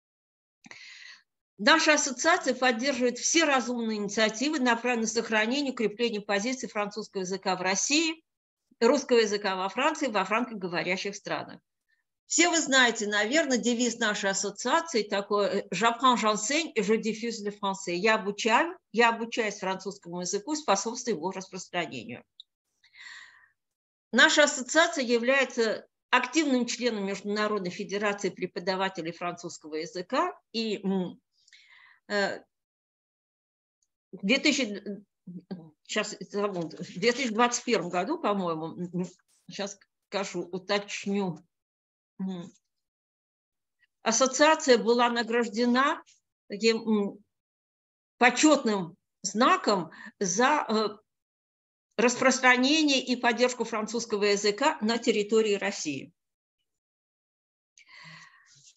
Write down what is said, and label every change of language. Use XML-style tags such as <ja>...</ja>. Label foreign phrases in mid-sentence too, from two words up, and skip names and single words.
<ru>Наша ассоциация поддерживает все разумные инициативы, направленные на сохранение и укрепление позиций французского языка в России, русского языка во Франции, во франкоговорящих странах. Все вы знаете, наверное, девиз нашей ассоциации такой</ru> <fr>«J'apprends, j'enseigne et je diffuse le français».</fr> <ru>Я обучаюсь французскому языку, способствую его распространению. Наша ассоциация является активным членом Международной федерации преподавателей французского языка и в 2021 году, по-моему, сейчас скажу, уточню, ассоциация была награждена таким почетным знаком за распространение и поддержку французского языка на территории России.</ru>